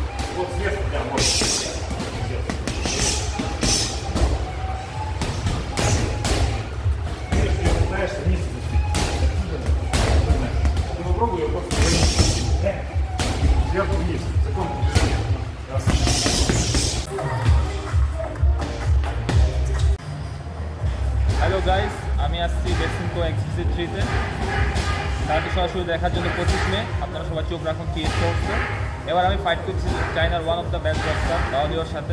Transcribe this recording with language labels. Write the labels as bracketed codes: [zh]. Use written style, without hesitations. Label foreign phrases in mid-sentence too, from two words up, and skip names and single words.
[ru] Вот сверху, да, можно. Если пытаешься вниз спустить. Ты попробуй ее просто вниз. Сверху вниз. Закон. Раз. [en] hello guys, [bn] আমি আসছি বেসিনকো এক্সক্লুসিভ 3-তে। তাকে সরাসরি দেখার জন্য 25 মে আপনারা সবাই চোখ রাখুন কি স্পোর্টসে। এবার আমি ফাইট করছি চায়নার [en] one of the best boxer [bn] রাওলিওর সাথে।